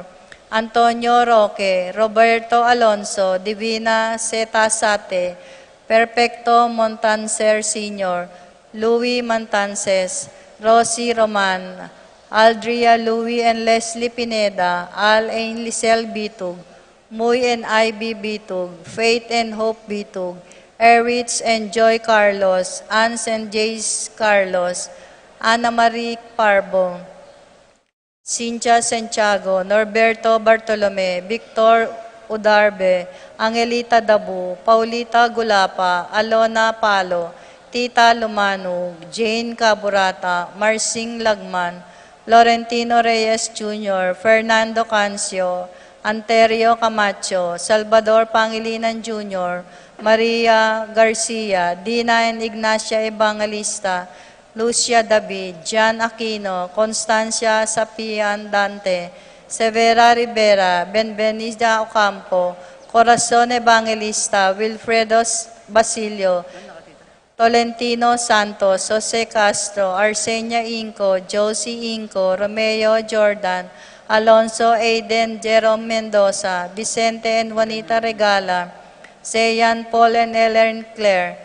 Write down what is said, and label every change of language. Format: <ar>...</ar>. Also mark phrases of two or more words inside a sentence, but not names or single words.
<en>Antonio Roque, Roberto Alonso, Divina Zeta Sate, Perfecto Montancer Sr., Louis Mantances, Rosie Roman, Aldria Louis and Leslie Pineda, Al and Lisel Bitug, Muy and Ivy Bitug, Faith and Hope Bitug, Erich and Joy Carlos, Ans and Jace Carlos, Ana Marie Parbo, Cynthia Santiago, Norberto Bartolome, Victor Udarbe, Angelita Dabu, Paulita Gulapa, Alona Palo, Tita Lumano, Jane Caburata, Marcing Lagman, Florentino Reyes Jr., Fernando Cancio, Anterio Camacho, Salvador Pangilinan Jr., Maria Garcia, Dina and Ignacia Evangelista, Lucia David, Jan Aquino, Constancia Sapian Dante, Severa Rivera, Benvenida Ocampo, Corazon Evangelista, Wilfredo Basilio, Tolentino Santos, Jose Castro, Arsenia Inco, Josie Inco, Romeo Jordan, Alonso Aiden, Jerome Mendoza, Vicente and Juanita Regala, Seyan Paul and Ellen Claire,</en>